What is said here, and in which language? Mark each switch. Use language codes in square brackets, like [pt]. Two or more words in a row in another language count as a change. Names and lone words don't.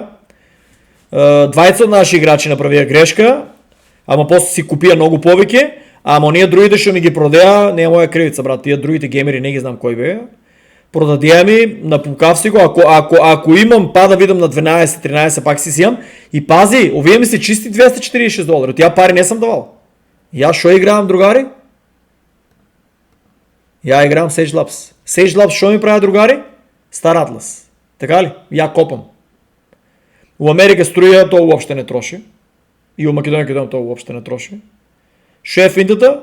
[bg] 20 от наши играчи направия грешка, ама после си купия много повеќе, ама ония другите ще ми ги продея, не е моя кривица, брат. Тия другите геймери не ги знам кой бе. Продадея ми, напукав си го, ако имам па да видам на 12-13, пак си имам. И пази, овие ми се чисти $246. Тия пари не съм давал. [mk] Ја шо играам, другари? Ја играам Sage Labs. Sage Labs шо ми прави, другари? Star Atlas. Така ли? Ја копам. У Америка струја тоа уопште не троши. И у Македонија тоа уопште не троши. Шо е финтата?